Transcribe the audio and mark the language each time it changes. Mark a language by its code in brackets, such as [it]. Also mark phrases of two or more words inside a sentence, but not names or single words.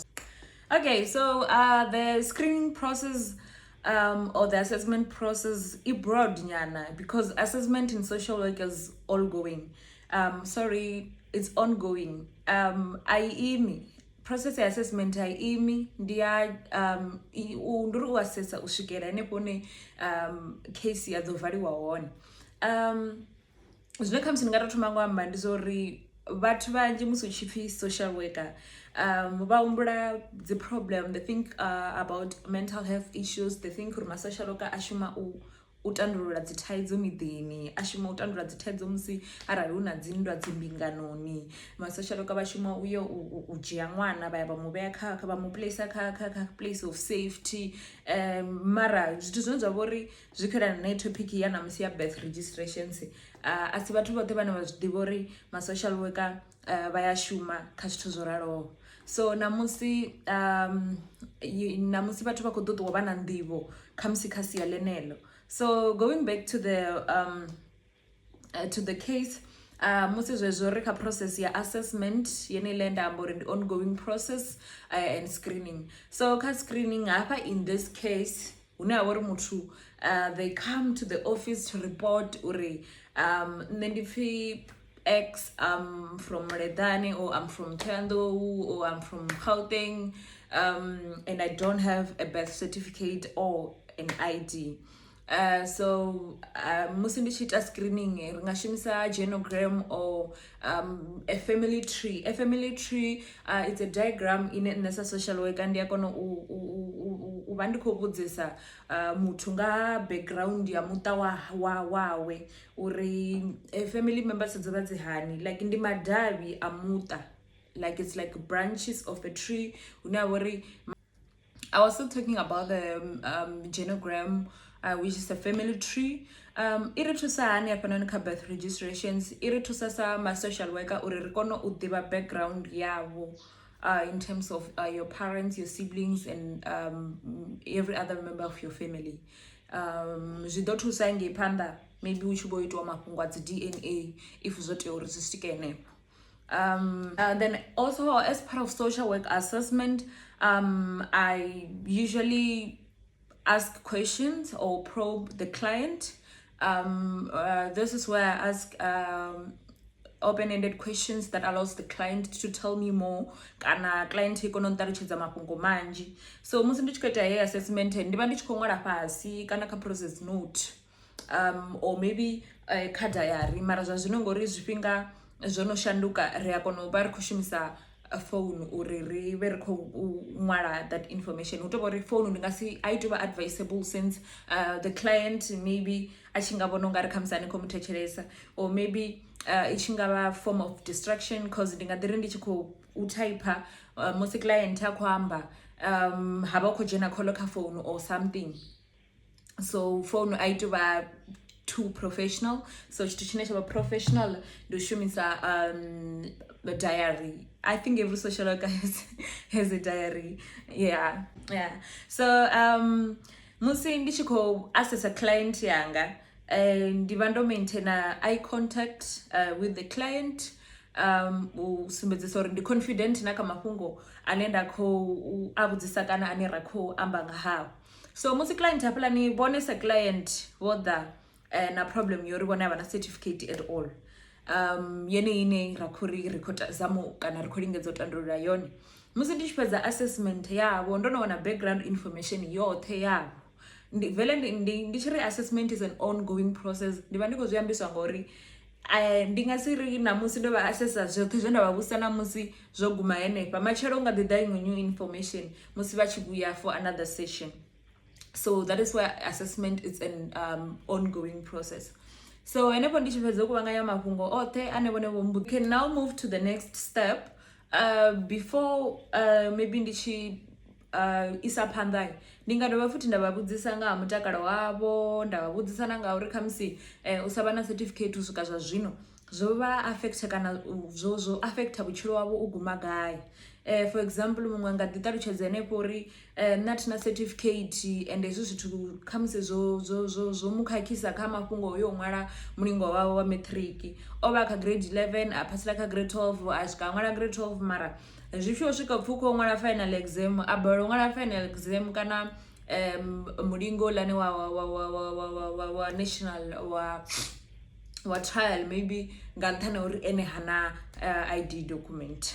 [en] Okay, so the screening process or the assessment process is broad nyana because assessment in social work is ongoing. It's ongoing. [ve] Aimi process ya assessment aimi ndia nduri u assessa u swikela henefho ne case ya ḓo valiwa hone. Zwine kha musi ndi nga tou thoma ngo amba ndi zwa uri vhathu vhanzhi musi u tshi pfhi [en] social worker [ve] vha humbula dzi problem, [en] they think about mental health issues, [ve] they think uri ma-social worker a shuma u tandulula dzi thaidzo miḓini, a shuma u tandulula dzi thaidzo musi arali hu na dzi nndwa dzi mbinganoni, ma-social worker vha shuma uyo u dzhia ṅwana vha ya vha mu vhea vha mu place kha [en] place of safety. [ve] Mara zwithu zwine zwa vha uri zwi khelana na topic ya namusi ya [en] birth registrations, [ve] a si vhathu vhoṱhe vhane vha zwi ḓivha uri ma-social worker vha ya shuma kha zwithu zwo raloho. So namusi vhathu vha khou ḓo ṱuwa vha na nḓivho kha musi kha sia ḽeneḽo. [en] So going back to the case, [ve] musi zwezwo ri kha process ya assessment yeneiḽa nda amba uri ndi [en] ongoing process and screening. [ve] So kha screening hafha [en] in this case [ve] hune ha vha uri muthu [en] they come to the office to report [ve] uri nṋe ndi pfhi [en] X, I'm from Redani, or I'm from Thohoyandou, or I'm from Gauteng, and I don't have a birth certificate or an ID. [ve] So musi ndi tshi ita screening ri nga shumisa genogram [en] or a family tree. A family tree it's a diagram [ve] ine nṋe sa [en] social worker [ve] ndi a kona u vha ndi khou vhudzisa muthu nga background ya muṱa wawe uri [en] family members [ve] dzo vha dzi hani, like ndi madavhi a muṱa, [en] like it's like branches of a tree [ve] hune ha vha uri [en] I was still talking about the genogram, which is a family tree. [ve] Iri thusa hani hafhanoni kha [en] birth registrations, [ve] iri thusa sa ma-social worker uri ri kone u ḓivha background yavho [en] in terms of your parents, your siblings, and every other member of your family. [ve] Zwi ḓo thusa ngei phanḓa maybe hu tshi vho itiwa mafhungo a dzi DNA if zwo tea uri zwi swike henefho. [en] Then also as part of social work assessment, I usually ask questions or probe the client. This is where I ask open-ended questions that allows the client to tell me more [ve] kana client ikono nṱalutshedza mafhungo manzhi. So musi ndi tshi khou ita heyi assessment ndi vha ndi tshi khou ṅwala fhasi kana kha [en] process note or maybe [ve] kha diary, mara zwa zwino ngori zwifhinga zwo no shanduka ri a kona u vha ri khou shumisa phone uri ri vhe ri khou ṅwala [en] that information. [ve] Hu tou vha uri phone ndi nga si a i tou vha [en] advisable since the client maybe [ve] a tshi nga vhona u nga ri khamusi ani khou mu thetshelesa, [en] or maybe [ve] i tshi nga vha [en] form of distraction because [ve] ndi nga ḓi ri ndi tshi khou typer musi client a khou amba ha vha u khou dzhena call kha phone [en] or something. [ve] So phone a i tou vha [en] too professional, [ve] so tshithu tshine tsha vha professional ndi u shumisa diary. [en] I think every social worker has a diary. Yeah. [ve] So musi ndi tshi khou assessa client yanga, ndi vha ndo maintaina [en] eye contact with the client, [ve] u sumbedzisa uri ndi confident na kha mafhungo ane nda khou a vhudzisa kana ane ra khou amba nga hao. So musi client hafhaḽa ni vhonesa client vho ḓa na problem yori vhone a vha na certificate [en] at all, [ve] yene ine ra khou ri khou zama kana ri khou lingedza u tandulula yone. Musi ndi tshi fhedza assessment yavho ndo no wana background information yoṱhe yavho, ndi tshi ri [en] assessment is an ongoing process. [ve] Ndi vha ndi khou zwi ambiswa ngori ndi nga si ri na musi ndo vha assessa zwoṱhe zwe nda vha vhusa na musi zwo guma henefha, matshelo nga ḓi ḓa iṅwe [en] new information [ve] musi vha tshi vhuya [en] for another session. So that is why assessment is an ongoing process. [ve] So henefho ndi tshi fhedza u kuvhanganya mafhungo oṱhe ane vhone vho mbu [en] can now move to the next step. [ve] Before maybe ndi tshi isa phanḓa, ndi nga dovha futhi nda vha vhudzisa nga ha mutakalo wavho, nda vha vhudzisa na nga uri khamusi u sa vha na certificate u swika zwa zwino zwo vha affect kana zwo affecta vhutshilo wavho u guma gai. For example muṅwe nga ḓi ṱalutshedza henefho uri nṋe athina certificate and hezwo zwithu khamusi zwo mu khakhisa kha mafhungo yo ṅwala mulingo wawe wa matric. O vha kha grade 11 a phasela kha grade 12 a swika a ṅwala grade 12, mara zwi tshi swika pfhi u khou ṅwala [en] final exam [ve] a balelwa u ṅwala [en] final exam [ve] kana mulingo lane wa national wa trial maybe nga nṱhani uri ene hana [en] ID document.